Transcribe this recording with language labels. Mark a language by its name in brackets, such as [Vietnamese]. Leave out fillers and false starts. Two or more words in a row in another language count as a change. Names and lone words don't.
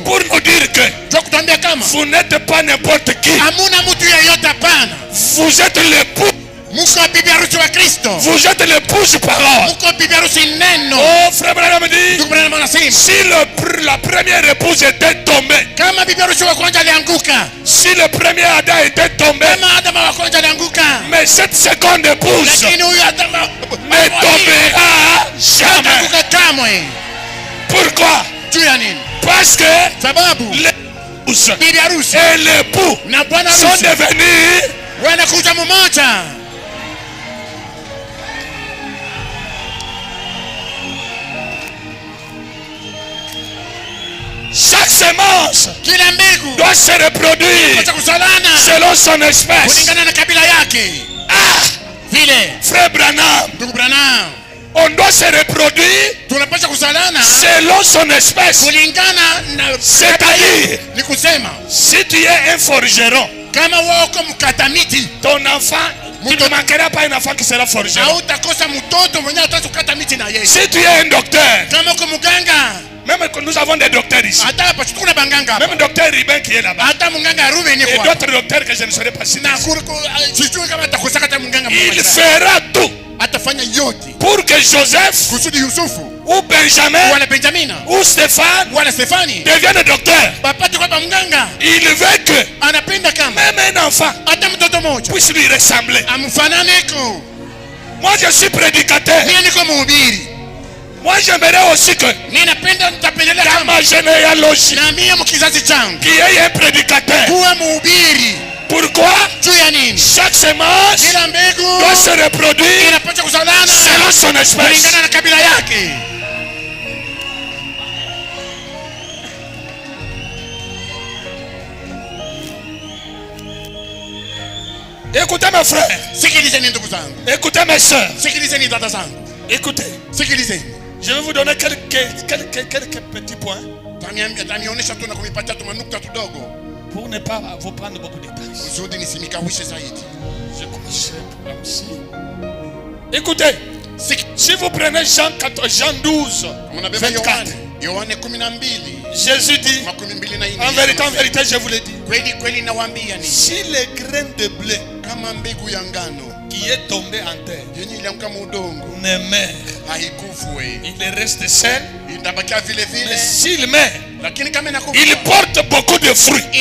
[French] Pour nous dire que [Swahili] Juu ya kutuambia kama [French] vous n'êtes pas n'importe qui. [Swahili] hamuna mtu yeyote hapana. [French] Vous êtes l'époux. [Swahili] Mko bibi harusi wa Kristo. [French] Vous êtes l'épouse parole. [Swahili] Mko bibi harusi neno. [French] Oh frère Branham dit, [Swahili] Ndugu Branham anasema [French] si la première épouse était tombée, [Swahili] kama bibi harusi wa kwanza alianguka, [French] si le premier Adam était tombé, [Swahili] kama Adamu wa kwanza alianguka, [French] mais cette seconde épouse [Swahili] lakini huyu Adamu [French] ne tombera jamais. [Swahili] hakuanguka kamwe. [French] Pourquoi? [Swahili] Juu ya nini? [French] Parce que [Swahili] Sababu [French] l'épouse [Swahili] bibi harusi [French] et l'époux [Swahili] na bwana [French] sont [Swahili] harusi [French] devenus [Swahili] wanakuja mmoja. [French] chaque semence [Swahili] Kila mbegu [French] doit se reproduire [Swahili] inapaswa kuzalana [French] selon son espèce. [Swahili] kulingana na kabila yake. [French] Ah, [Swahili] Vile [French] frère Branham, [Swahili] ndugu Branham, [French] on doit se reproduire [Swahili] tunapaswa kuzalana [French] selon son espèce. [Swahili] kulingana na [French] C'est-à-dire, [Swahili] ni kusema [French] si tu es un forgeron, [Swahili] kama wako mkata miti [French] ton enfant, tu ne manqueras pas un enfant qui sera forgeron. [Swahili] hautakosa mtoto mwenye atakukata miti na yeye. [French] Si tu es un docteur, [Swahili] Kama uko muganga, [French] même que nous avons des docteurs ici, [Swahili] hata hapa kuna banganga hapa. [French] même docteur Ribin qui est là-bas, [Swahili] Hata munganga Ruben ni [French] et [Swahili] kwa. [French] d'autres docteurs que je ne saurais pas citer. [Swahili] Na sijui kama atakosa hata munganga [French] Il [Swahili] mmoja. [French] fera tout [Swahili] Atafanya yote [French] pour que Joseph [Swahili] kusudi Yusufu [French] ou Benjamin [Swahili] wala Benjamina [French] ou Stéphane [Swahili] wala Stefani [French] deviennent docteurs. [Swahili] bapate kwa munganga. [French] Il veut que [Swahili] Anapenda kama [French] même un enfant [Swahili] hata mtoto mmoja [French] puisse lui ressembler. [Swahili] amfananeko. [French] Moi je suis prédicateur. [Swahili] Mimi niko mhubiri. [French] Moi j'aimerais aussi que [Swahili] Ninapenda nitapendelea [French] dans [Swahili] kama [French] ma généalogie, [Swahili] na mimi mkizazi changu [French] qu'il y ait un prédicateur. [Swahili] kuwa mhubiri. [French] Pourquoi? [Swahili] Juu ya nini? [French] Chaque semence [Swahili] Kila mbegu [French] doit se reproduire [Swahili] inapaswa kuzalana [French] selon son espèce. [Swahili] kulingana na kabila yake. [French] Écoutez mes frères, [Swahili] Sikilizeni ndugu zangu, [French] écoutez mes soeurs, [Swahili] sikilizeni dada zangu, [French] écoutez. [Swahili] sikilizeni. [French] Je vais vous donner quelques petits points [Swahili] Tamionyesha tu na kumipatia tu manukta tudogo. [French] Pour ne pas vous prendre beaucoup de temps. [Swahili] Kusudi nisimikawishe zaidi. [French] Je commence pour MC. Écoutez, si vous prenez Jean 12, [Swahili] Yohane 12, [French] Jésus dit, en vérité, je vous le dis, si les graines de blé qui est tombé en terre ne meurt, il reste seul, mais s'il meurt, il porte beaucoup de fruits.